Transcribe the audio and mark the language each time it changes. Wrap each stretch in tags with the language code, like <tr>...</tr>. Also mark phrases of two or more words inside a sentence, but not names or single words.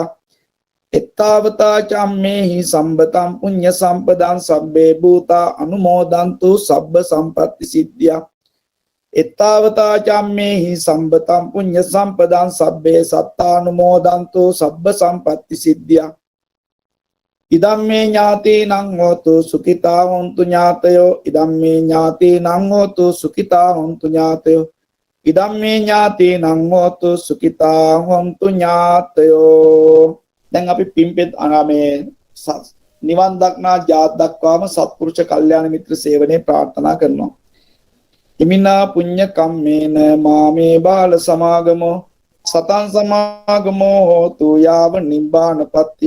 <pi>එත්තාවතාච අම්මේහි සම්බතං පුඤ්ඤ සම්පදාං සබ්බේ භූතා අනුමෝදන්තු සබ්බ සම්පatti සිද්ධියා. එත්තාවතාච අම්මේහි සම්බතං පුඤ්ඤ සම්පදාං සබ්බේ සත්තානුමෝදන්තු සබ්බ සම්පatti සිද්ධියා. ඉදම්මේ ඥාතීනං හෝතු සුඛිතා හොන්තු ඥාතයෝ. ඉදම්මේ ඥාතීනං හෝතු සුඛිතා හොන්තු ඥාතයෝ. ඉදම්මේ ඥාතීනං හෝතු සුඛිතා හොන්තු ඥාතයෝ.</pi> <si>දැන් අපි පින්පෙත් අනාමේ නිවන් දක්නා ජාත් දක්වාම සත්පුරුෂ කල්යාණ මිත්‍ර සේවනයේ ප්‍රාර්ථනා කරනවා.</si> <pi>ඉමිනා පුඤ්ඤ කම්මේන මාමේ බාල සමාගමෝ සතං සමාගමෝ හෝතු යාව නිබ්බානපත්ත්‍ය.</pi>